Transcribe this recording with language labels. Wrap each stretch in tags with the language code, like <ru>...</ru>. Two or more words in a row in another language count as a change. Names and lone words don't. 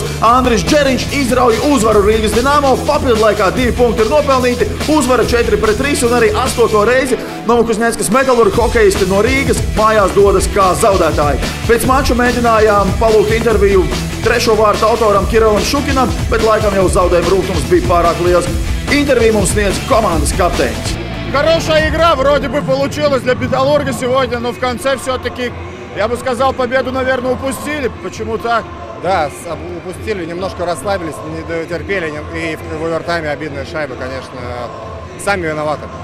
<lv>Andris Džeriņš izrauja uzvaru Rīgas Dinamo, papildlaikā 2 punkti ir nopelnīti, uzvara 4-3, un arī 8. reizi Novokuzņeckas Metalurga hokeisti no Rīgas mājās dodas kā zaudētāji. Pēc mača mēģinājām palūgt interviju 3. vārtu autoram Kirillam Šukinam, bet laikam jau zaudējuma rūgtums bija pārāk liels.</lv> <ru>Интервью ему снес команда капитан. Хорошая игра вроде бы получилась для Металлурга сегодня, но в конце все-таки, я бы сказал, победу, наверное, упустили. Почему так? Да, упустили, немножко расслабились, не дотерпели, и в овертайме обидная шайба, конечно, сами виноваты.</ru>